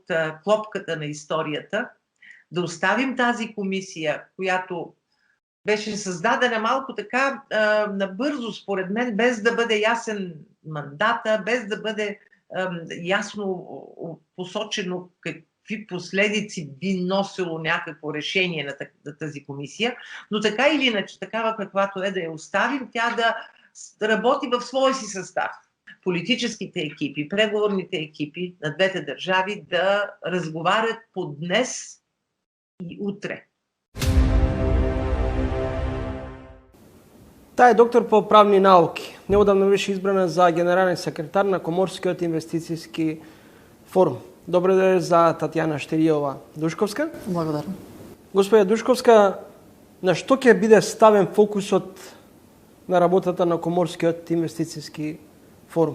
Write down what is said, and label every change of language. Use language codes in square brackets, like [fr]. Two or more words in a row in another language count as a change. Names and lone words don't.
[bg] клопката на историята, да оставим тази комисия, която беше създадена малко така набързо, според мен, без да бъде ясен мандата, без да бъде ясно посочено какви последици би носило някакво решение на тази комисия, но така или иначе, такава каквато е да я оставим, тя да работи в своя си състав. Политическите екипи, преговорните екипи на двете държави да разговарят по днес и утре. Тя е доктор по правни науки. [mk] Неодавно беше избрана за генерален секретар на Коморскиот инвестицијски форум. [bg] Добре дошли за Татјана Штеријова-Душковска. [mk] Благодарам. Господја Душковска, на што ќе биде ставен фокусот на работата на Коморскиот инвестицијски форум?